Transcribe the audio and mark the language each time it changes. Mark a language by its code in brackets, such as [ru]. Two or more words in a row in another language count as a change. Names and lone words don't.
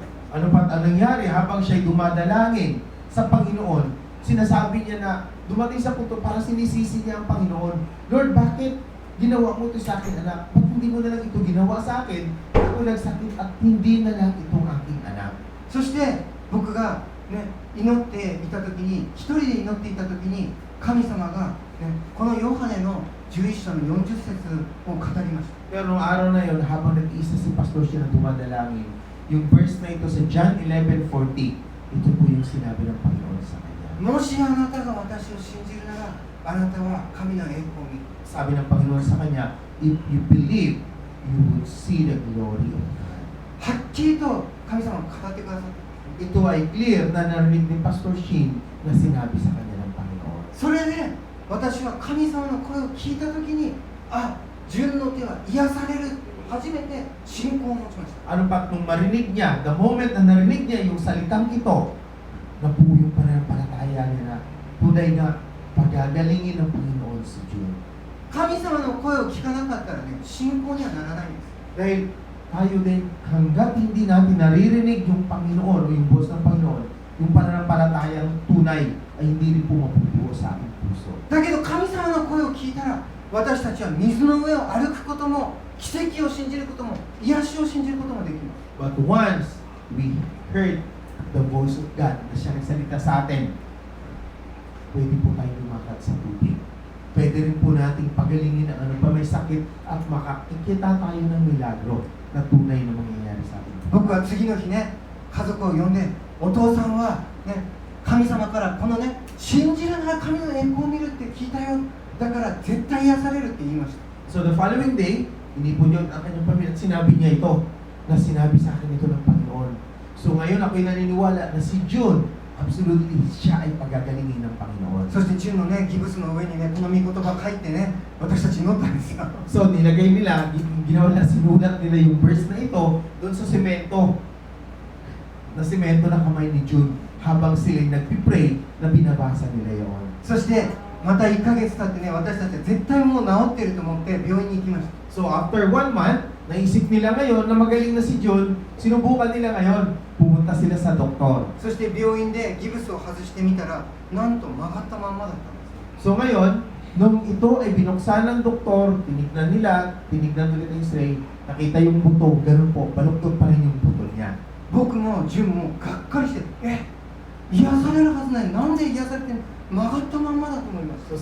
[tl] Ano pa't ang nangyari habang siya'y dumadalangin sa Panginoon, sinasabi niya na dumating sa punto para sinisisi niya ang Panginoon, Lord, bakit ginawa mo ito sa akin, anak? Ba't hindi mo na lang ito ginawa sa akin? Ako nagsakit at hindi na lang itong aking anak. [ja] そして僕が、ね、祈っていた時に、一人で祈っていた時に神様がこのヨハネの11章の40節を語りました。 [tl] Pero nung araw na yon, habang nag-iisa si Pastor siya na dumadalangin, yung verse na ito sa John 11:40, ito po yung sinabi ng Panginoon sa kanya. [ja] もしあなたが私を信じるなら、あなたは神の栄光を見る。 [tl] Sabi ng Panginoon sa kanya, [en] if you believe, you will see the glory of God. [ja] はっきりと神様が語ってくださった。 [tl] Ito ay clear na narinig ni Pastor Shin na sinabi sa kanya ng Panginoon. [ja] それで私は神様の声を聞いたときに、あ、純の手は癒される。初めて信仰を持ちました。 [tl] Ano pa nung marinig niya, [en] the moment [tl] na narinig niya yung salitang ito, nabuo yung pananampalataya niya na tunay na pagagalingin ng Panginoon si June. [ja] 神様の声を聞かなかったらね、信仰にはならないんです。 [tl] Dahil tayo din, hanggat hindi natin naririnig yung Panginoon o yung boss ng Panginoon, yung pananampalatayang tunay ay hindi rin po mapubuo sa ating puso. [ja] だけど神様の声を聞いたら、私たちは水の上を歩くことも、奇跡を信じることも、癒しを信じることもできます。 [en] But once we heard the voice of God [tl] na siya nagsalita sa atin, pwede po tayo lumakad sa tubig. Pwede rin po nating pagalingin ang ano pa may sakit at makikita tayo ng milagro na tunay na mangyayari sa atin. [ja] 僕は次の日ね、家族を呼んで、お父さんは、ね、神様からこのね、信じるなら神の栄光を見るって聞いたよ。だから絶対癒されるって言いました。 [en] So the following day, [tl] inipon niyo ang kanyang pamilya at sinabi niya ito, na sinabi sa akin ito ng Panginoon. So ngayon ako'y naniniwala na si June, absolutely siya ay pagagalingin ng Panginoon. [ja] そして中のね、ギブスの上にね、この御言葉書いてね、私たち祈ったんですよ。 [tl] So nilagay nila, ginawa nila, sinulat nila yung verse na ito doon sa semento. Na semento na kamay ni June habang sila'y nagpipray na binabasa nila yon. [ja] そしてまた1ヶ月経ってね、私たちは絶対もう治ってると思って病院に行きました。 [en] So after 1 month, [tl] naisip nila ngayon na magaling na si June, sinubukan nila ngayon, pumunta sila sa doktor. [ja] そして病院でギブスを外してみたら、なんと曲がったまんまだったんです。 [tl] So ngayon, nung ito ay binuksan ng doktor, tinignan nila, tinignan ulit ng X-ray, nakita yung buto, ganun po, baluktot pa rin yung buto niya. [ja] 僕もジュンもがっかりして、癒されるはずない、なんで癒されてんの、曲がったまんまだと思います。